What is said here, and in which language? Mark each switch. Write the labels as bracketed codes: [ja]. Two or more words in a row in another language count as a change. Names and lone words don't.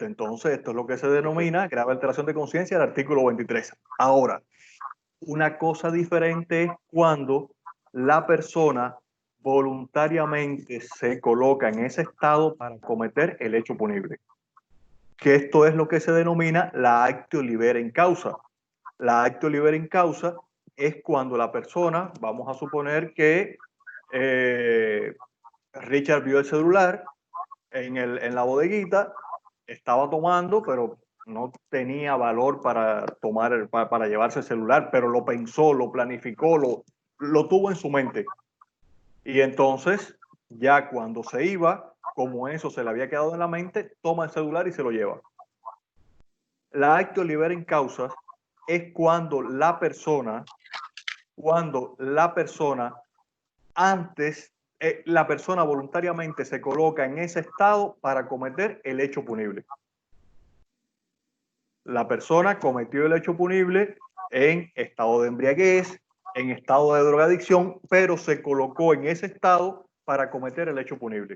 [es] Entonces, esto es lo que se denomina grave alteración de conciencia, el artículo 23. Ahora, una cosa diferente es cuando la persona voluntariamente se coloca en ese estado para cometer el hecho punible. Que esto es lo que se denomina la [la] actio libera in causa. [es] La [la] actio libera in causa [es] es cuando la persona, vamos a suponer que Richard vio el celular en la bodeguita, estaba tomando, pero no tenía valor para tomar, para llevarse el celular, pero lo pensó, lo planificó, lo tuvo en su mente. Y entonces, ya cuando se iba, como eso se le había quedado en la mente, toma el celular y se lo lleva. La [la] actio libera in causas [es] es cuando la persona antes, la persona voluntariamente se coloca en ese estado para cometer el hecho punible. La persona cometió el hecho punible en estado de embriaguez, en estado de drogadicción, pero se colocó en ese estado para cometer el hecho punible.